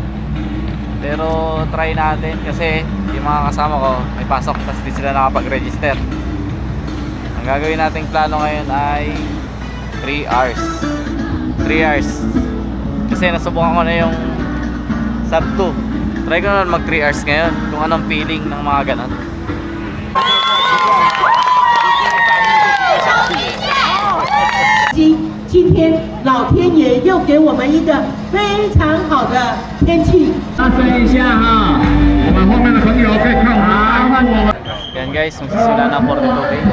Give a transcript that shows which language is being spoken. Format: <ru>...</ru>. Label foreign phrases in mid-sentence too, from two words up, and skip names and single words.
<tl>Pero try natin kasi yung mga kasama ko may pasok tapos di sila nakapag-register. Ang gagawin nating plano ngayon ay 3 hours. 3 hours. Kasi nasubukan ko na yung sub 2. Try ko naman mag 3 hours ngayon kung anong feeling ng mga ganon.</tl> <zh>今天老天爷又给我们一个非常好的天气。大声一下哈，我们后面的朋友可以看我们安护我们。</zh> <tl>Yan guys, magsisimula na 42K.</tl>